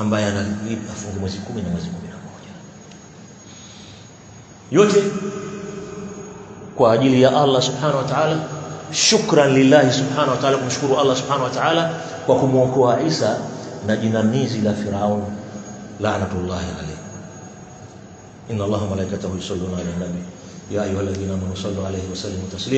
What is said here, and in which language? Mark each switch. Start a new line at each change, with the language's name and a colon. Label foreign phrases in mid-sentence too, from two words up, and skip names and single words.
Swahili: Ambaye analipa afunge mwezi 10 na mwezi 11. Yote kwa ajili ya Allah
Arabic: سبحانه وتعالى. شكرا لله سبحانه وتعالى,
Swahili: kumshukuru Allah
Arabic: سبحانه وتعالى
Swahili: kwa kumuokoa Isa na jinamizi la Firaun
Arabic: لعنة الله عليه. إن الله ملائكته يصلون على النبي يا أيها الذين آمنوا صلوا عليه وسلموا تسليما.